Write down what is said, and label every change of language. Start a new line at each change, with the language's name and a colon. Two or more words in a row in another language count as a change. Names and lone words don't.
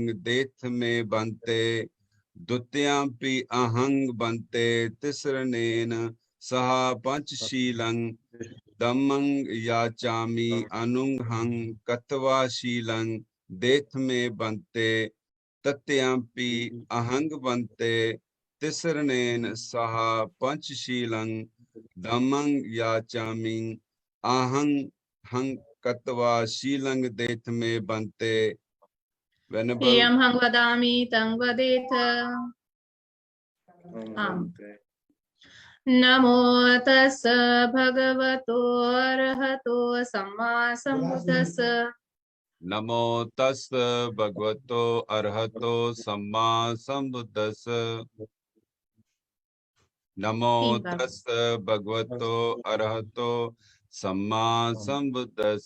Pali: देथ में बंते द्वितीयंपि अहंग बंते तिसरनेन साहा पंचशीलं धम्मं याचामि अनुंगहं कत्वा शीलं देथ में बंते तत्यंपि अहंग बंते तिसरनेन सह पंचशीलं धम्मं याचामि अहं हं कत्वा शीलं देथ में बंते। वेनेबल इयं हं वदामि तं वदेथ। नमो तस् भगवतो अरहतो सम्मा सम्बुद्धस्स। नमो तस् भगवतो अरहतो सम्मा सम्बुद्धस्स। नमो तस् भगवतो अरहतो सम्मा सम्बुद्धस्स।